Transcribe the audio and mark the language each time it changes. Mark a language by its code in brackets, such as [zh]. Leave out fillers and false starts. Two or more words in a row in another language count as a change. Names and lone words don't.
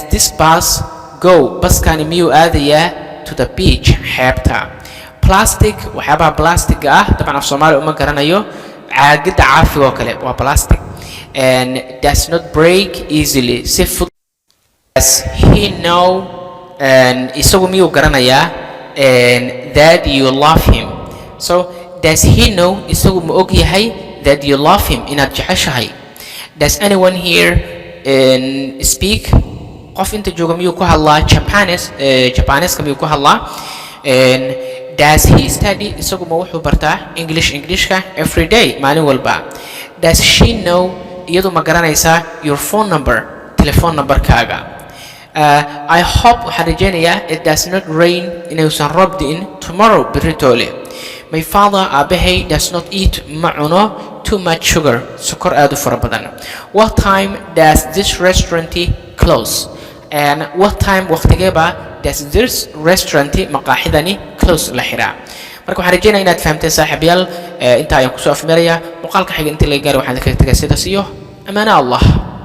[en] this bus go [so] baskani miyuu aadayaa [en] to the beach xeebta plastic [so] waxyaabaha plastic ah dabcan af Soomaali uma garanayo caagida caafiga oo kale waa [en] plastic and does not break easily [so] si fudud [en] does he know and [so] isagu miyuu garanayaa [en] and that you love him so does he know [so] isagu ma og yahay [en] that you love him [so] inaad jeceshahay [en] does anyone here [so] speak qof inta jooga miyuu ku hadlaa Japanese miyuu ku hadlaa [en] does he study [so] isagu ma wuxuu bartaa Englishka [en] every day [so] maalin walba [en] does she know [so] iyadu ma garanaysaa [en] your phone number [so] telephone numberkaaga [en] I hope [so] waxaan rajaynayaa [en] it does not rain [so] inuusan roob di'in tomorrow beritoole [en] my father [so] abahay [en] does not eat [so] ma cuno [en] too much sugar [so] sokor aad u fara badan [en] what time does this restaurant close and what time [so] waqtigeeba [en] does this restaurant [so] maqaaxidani close la xiraa marka waxaan rajaynayaa inaad fahamteen saaxiibayaal inta ayaan kusoo afmeerayaa muuqaalka xiga inta laga gaaro waxaan ka tagay sidaas iyo amaana Allah